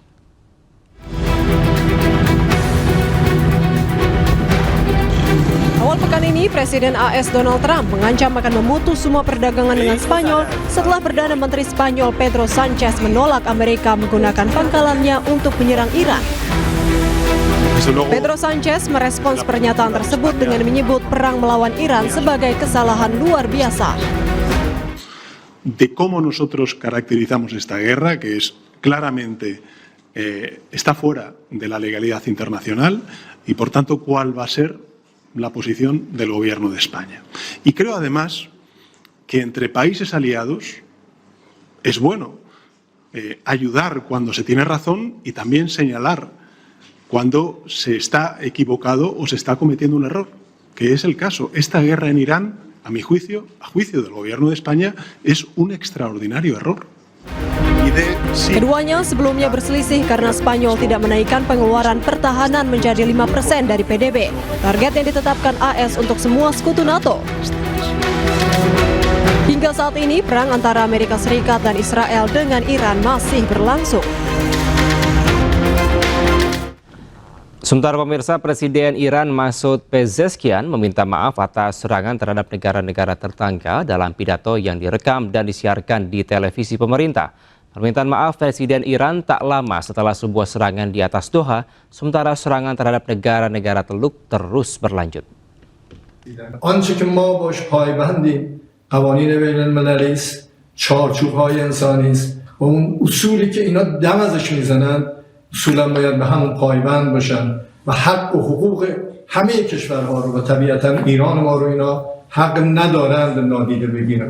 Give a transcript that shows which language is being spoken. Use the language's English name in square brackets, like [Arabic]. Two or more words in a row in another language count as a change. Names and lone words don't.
[Indonesian] Awal pekan ini, Presiden AS Donald Trump mengancam akan memutus semua perdagangan dengan Spanyol setelah Perdana Menteri Spanyol Pedro Sanchez menolak Amerika menggunakan pangkalannya untuk menyerang Iran. Pedro Sanchez merespons pernyataan tersebut dengan menyebut perang melawan Iran sebagai kesalahan luar biasa. [Spanish] De cómo nosotros caracterizamos esta guerra, que es claramente está fuera de la legalidad internacional y por tanto cuál va a ser la posición del gobierno de España. Y creo además que entre países aliados es bueno ayudar cuando se tiene razón y también señalar cuando se está equivocado o se está cometiendo un error, que es el caso. Esta guerra en Irán, a mi juicio, a juicio del gobierno de España, es un extraordinario error. [Indonesian] Keduanya sebelumnya berselisih karena Spanyol tidak menaikkan pengeluaran pertahanan menjadi 5% dari PDB, target yang ditetapkan AS untuk semua sekutu NATO. Hingga saat ini, perang antara Amerika Serikat dan Israel dengan Iran masih berlangsung. Sementara pemirsa, Presiden Iran Masoud Pezeshkian meminta maaf atas serangan terhadap negara-negara tetangga dalam pidato yang direkam dan disiarkan di televisi pemerintah. Permintaan maaf Presiden Iran tak lama setelah sebuah serangan di atas Doha, sementara serangan terhadap negara-negara Teluk terus berlanjut. [Persian] آنچه که ما باش پایبندیم قوانین بین المللی است، چارچوب‌های انسانی است و اون اصولی که اینا دم ازش میزنن اصولا باید به همون پایبند باشن و حق و حقوق همه کشورها رو و طبیعتا ایران ما رو اینا حق ندارند نادیده بگیرن.